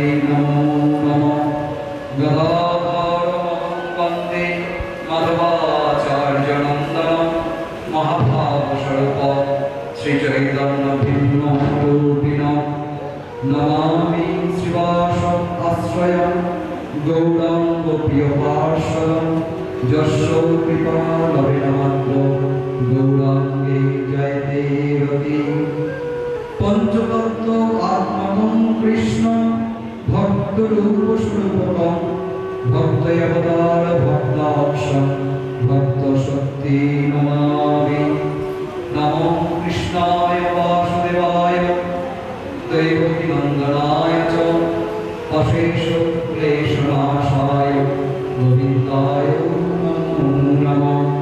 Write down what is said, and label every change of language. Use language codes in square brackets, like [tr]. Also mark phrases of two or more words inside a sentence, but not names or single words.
[sa] নমো নমঃ গদাধরমহং বন্দে মাধবাচার্যনন্দনম মহাভাবস্বরূপ শ্রী চৈতন্য ভিন্নরূপিণম নমামি শ্রীবাস আশ্রয়ম গৌরাঙ্গ প্রিয়পার্শ্বদম যস্য কৃপালবেনমাত্র গৌরাঙ্গে জয়তে রতি পঞ্চতত্ত্ব আত্মকং কৃষ্ণ ভক্তরূপ স্বরূপকং ভক্তয়বতার ভক্তাক্ষং ভক্ত শক্তি নমামি নমো কৃষ্ণায় বাসুদেবায় দৈবকী নন্দনায় চ অশেষ ক্লেশনাশায় গোবিন্দায় নমো নমঃ